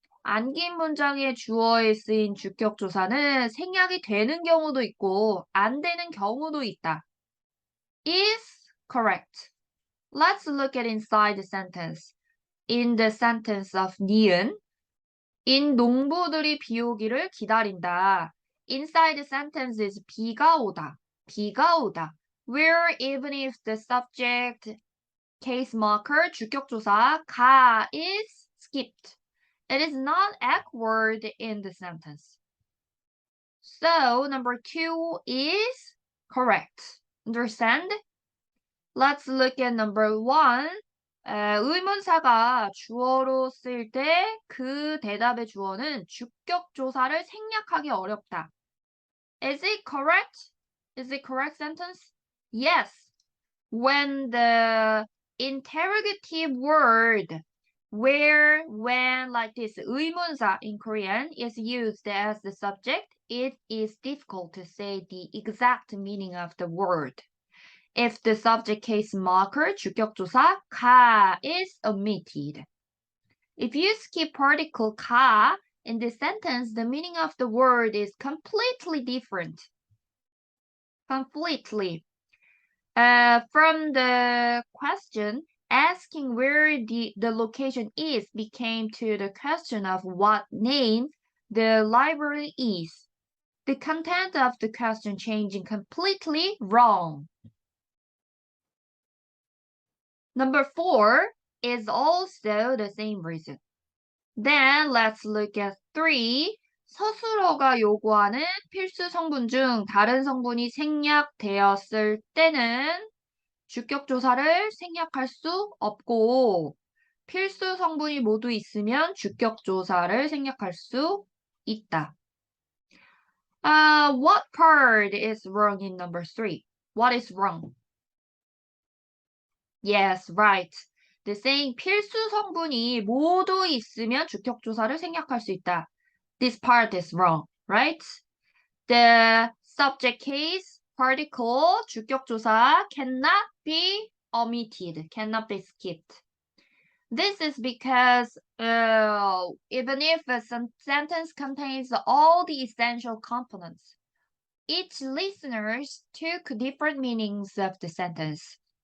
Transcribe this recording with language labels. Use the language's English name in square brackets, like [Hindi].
[Korean] 안긴 문장의 주어에 쓰인 주격조사는 생략이 되는 경우도 있고 안 되는 경우도 있다. [English] Is correct. Let's look at inside the sentence. In the sentence of 니은, in [Korean] 농부들이 비 오기를 기다린다. [English] Inside the sentence is [Korean] 비가 오다. [English] Where even if the subject, case marker, 주격조사, 가 is skipped. It is not awkward in the sentence. So number 2 is correct. Understand? Let's look at number 1. [Korean] 의문사가 주어로 쓸 때 그 대답의 주어는 주격조사를 생략하기 어렵다. [English] Is it correct? Is it correct sentence? Yes. When the interrogative word where, when, like this, 의문사 in Korean is used as the subject, it is difficult to say the exact meaning of the word. If the subject case marker, 주격조사, 가 is omitted. If you skip particle 가 in this sentence, the meaning of the word is completely different. Completely. From the question, asking where the location is became to the question of what name the library is. The content of the question changing completely wrong. Number 4 is also the same reason. Then let's look at 3. [Korean] 서술어가 요구하는 필수 성분 중 다른 성분이 생략되었을 때는 주격조사를 생략할 수 없고 필수 성분이 모두 있으면 주격조사를 생략할 수 있다. [English] What part is wrong in number 3? What is wrong? Yes, right. The saying [Korean] 필수 성분이 모두 있으면 주격조사를 생략할 수 있다. [English] This part is wrong, right? The subject case particle 주격조사 cannot be omitted, cannot be skipped. This is because even if a sentence contains all the essential components, each listeners took different meanings of the sentence.